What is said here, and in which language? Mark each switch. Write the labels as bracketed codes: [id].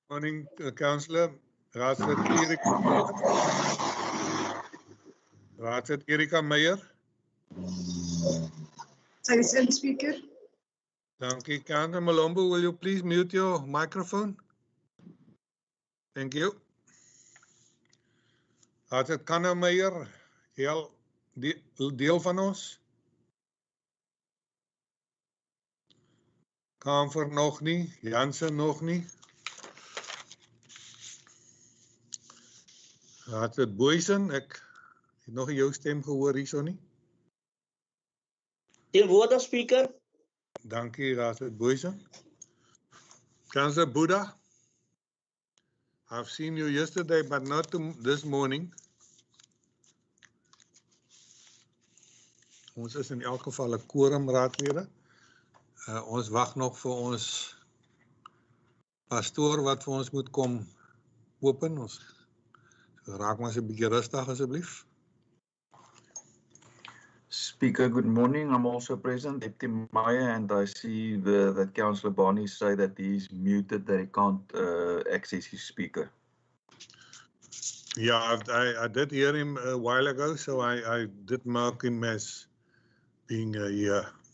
[en] Morning, Councillor. Raadslid Erika. [af] Raadslid Erika Meyer. [en] Present, Speaker. [af] Dankie. [en] Councillor Malombo, will you please mute your microphone? Thank you. [af] Raadslid Kanna Meyer, deel van ons. Kamfer nog nie, Jansen nog nie. Raadslid Boysen, ek het nog jou stem gehoor hierso nie. Teenwoordig, Speaker. Dankie, Raadslid Boysen. [en] Councillor Buddha, I've seen you yesterday, but not this morning. [af] Ons is in elk geval 'n quorum, raadlede. Ons wag nog vir ons pastoor wat vir ons moet kom open. Ons raak maar 'n bietjie rustig asseblief. [en] Speaker, good morning. I'm also present, Deputy Meyer, and I see that Councillor Barney say that he's muted, that he can't access his speaker. Yeah, I did hear him a while ago, so I did mark him as being here.